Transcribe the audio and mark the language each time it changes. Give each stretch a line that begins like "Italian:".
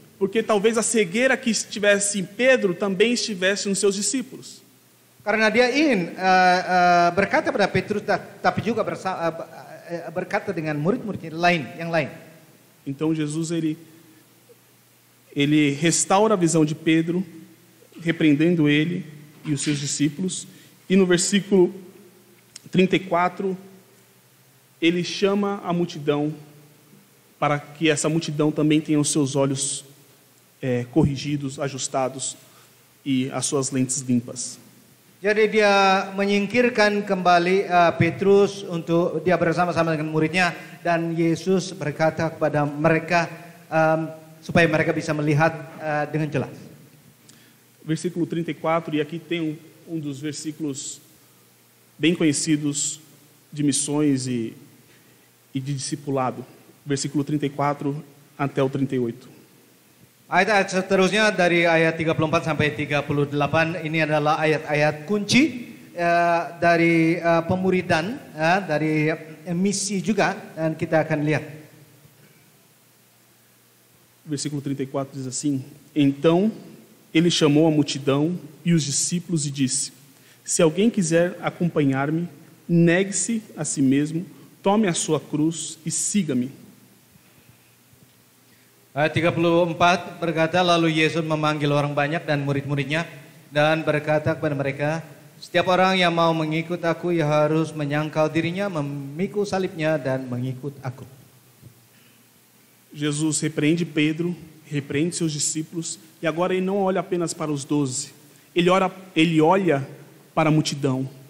Portuguese: Porque talvez a cegueira que estivesse em Pedro também estivesse nos seus discípulos.
Indonesian: Karena dia ingin berkata pada Petrus, tapi juga berkata dengan murid-muridnya yang lain.
Portuguese: Então Jesus ele restaura a visão de Pedro, repreendendo ele e os seus discípulos. E no versículo 34, ele chama a multidão para que essa multidão também tenha os seus olhos corrigidos, ajustados e as suas lentes limpas.
Indonesian: Jadi dia menyingkirkan kembali Petrus untuk dia bersama-sama dengan muridnya, dan Yesus berkata kepada mereka supaya mereka bisa melihat dengan jelas.
Portuguese: Versículo 34, e aqui tem um dos versículos bem conhecidos de missões e de discipulado. Versículo 34 até o 38.
Indonesian: Ayat-ayat seterusnya dari ayat 34 sampai 38 ini adalah ayat-ayat kunci dari pemuridan, dari misi juga, dan kita akan lihat.
Portuguese: Versículo 34 diz assim: Então ele chamou a multidão e os discípulos e disse: Se alguém quiser acompanhar-me, negue-se a si mesmo, tome a sua cruz e siga-me.
Indonesian: Ayat 34 berkata, lalu Yesus memanggil orang banyak dan murid-muridnya dan berkata kepada mereka, setiap orang yang mau mengikut aku ya harus menyangkal dirinya, memikul salibnya dan mengikut aku.
Portuguese: Jesus repreende Pedro, repreende seus discípulos, e agora ele não olha apenas para os 12, ele olha para a multidão.